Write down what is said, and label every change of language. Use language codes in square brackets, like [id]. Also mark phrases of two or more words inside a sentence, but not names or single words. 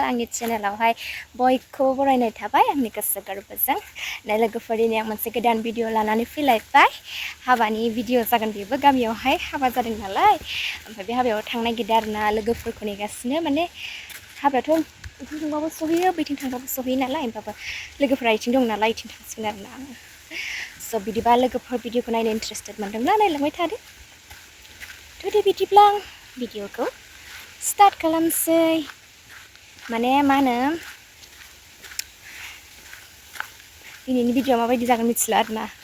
[brx] Angni channel awhai boyko barainai thabai angni goso gorbojों लोगोफोरनि आं मोनसे गोदान भिडिअ लानानै फैलायबाय हाबानि भिडिअ जागोन बेबो गामियावहाय हाबा जादों नालाय ओमफ्राय बे हाबायाव थांनो नागिरदों आरोना लोगोफोरखौ नेगासिनो माने हाबायाथ' बिथिं थांबाबो सहैयो बैथिं थांबाबो सहैयो नालाय होमबाबो लोगोफोरा इथिं दं नालाय इथिं थांसिगोन आरोना स' बिदिबा लोगोफोर भिडिअखौ नायनो इन्ट्रेस्टेड मोनदोंब्ला नायलांबाय थादो दे बिदिब्ला आं भिडिअखौ स्टार्ट खालामसै माने मा होनो दिनैनि भिडिअ माबायदि जागोन मिथिला आरोना